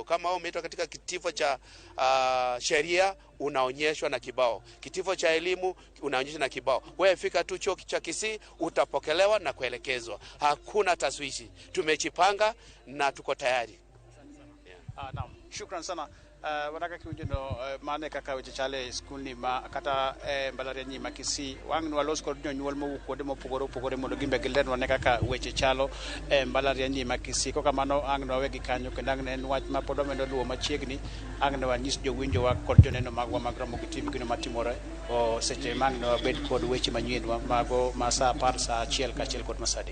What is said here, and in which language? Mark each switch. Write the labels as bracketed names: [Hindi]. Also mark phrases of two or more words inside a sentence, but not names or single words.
[Swahili] Kama wao umeitwa katika kitivo cha sheria, unaonyeshwa na kibao. Kitivo cha elimu unaonyeshwa na kibao. Wewe fika tu chuo cha Kisii, utapokelewa na kuelekezwa. Hakuna taswishi. Tumejipanga na tuko tayari. Naam, shukran sana. [Luo (Kenya and Tanzania)] Wanaka kiunjeno mane kaka weche chale skuni ma kata Mbalariany nyima Kisii wang no los kod nyuol mo kuode mopogore mondo gimbe gilen wane kaka weche chalo Mbalariany nyima Kisii. Koka mano ang no wegi kanyo kendo ang en wach ma pod omedo luwo machiegni, ang no wanyis jowinjo wa kod joneno magwa mag Ramogi TV gino matimore o seche mang no bed kod weche manyien mago masa par sa achiel kachiel kod masadi.